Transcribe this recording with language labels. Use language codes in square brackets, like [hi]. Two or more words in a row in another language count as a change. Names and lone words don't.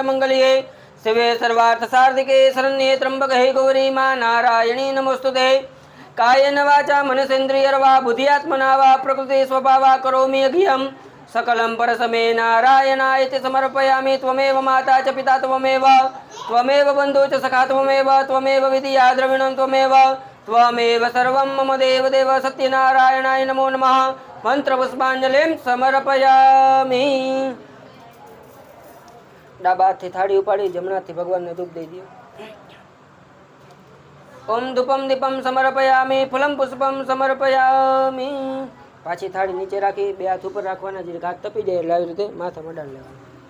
[sa] मंगल्ये शिवे सर्वार्थ सार्धिके शरण्ये त्र्यंबके गौरी मा नारायणी नमोस्तुते कायेन वाचा मनसेन्द्रियर्वा बुद्ध्यात्मना वा प्रकृति स्वभावा करोमि यज्ञम् सकलं परसमे नारायणायति समर्पयामि त्वमेव माता च पिता त्वमेव बन्धु च सखा त्वमेव विधिया द्रविणं त्वमेव सर्वं मम देवदेव सत्यनारायणाय नमो नमः मंत्रपुष्पांजलिं समर्पयामि [gu] ડાબા હાથથી થાળી ઉપાડી જમણાથી ભગવાનને ધૂપ દઈ દો [sa] ओम धूपम दीपम समर्पयामि फलम पुष्पम समर्पयामि [gu] पाછી થાળી નીચે રાખી બે હાથ ઉપર રાખવાના જે હાથ તપી જાય એટલે આવી રીતે માથામાં ડાળ લેવાનું